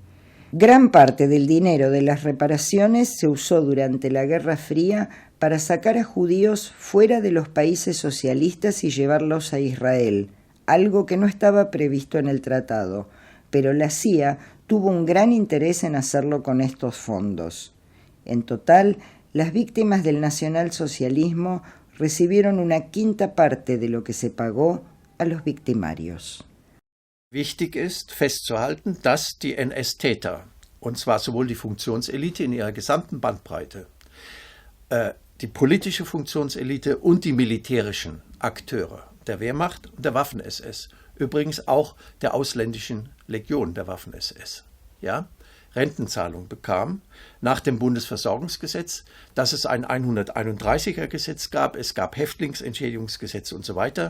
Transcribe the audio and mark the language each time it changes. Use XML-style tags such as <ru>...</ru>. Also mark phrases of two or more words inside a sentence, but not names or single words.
<es>Gran parte del dinero de las reparaciones se usó durante la Guerra Fría para sacar a judíos fuera de los países socialistas y llevarlos a Israel, algo que no estaba previsto en el tratado, pero la CIA tuvo un gran interés en hacerlo con estos fondos. En total, las víctimas del nacionalsocialismo recibieron una quinta parte de lo que se pagó a los victimarios.</es> <de>Wichtig ist festzuhalten, dass die NS-Täter, und zwar sowohl die Funktionselite in ihrer gesamten Bandbreite, die politische Funktionselite und die militärischen Akteure der Wehrmacht und der Waffen-SS, übrigens auch der ausländischen Legion der Waffen-SS, ja, Rentenzahlung bekam nach dem Bundesversorgungsgesetz, dass es ein 131er-Gesetz gab, es gab Häftlingsentschädigungsgesetze und so weiter.</de>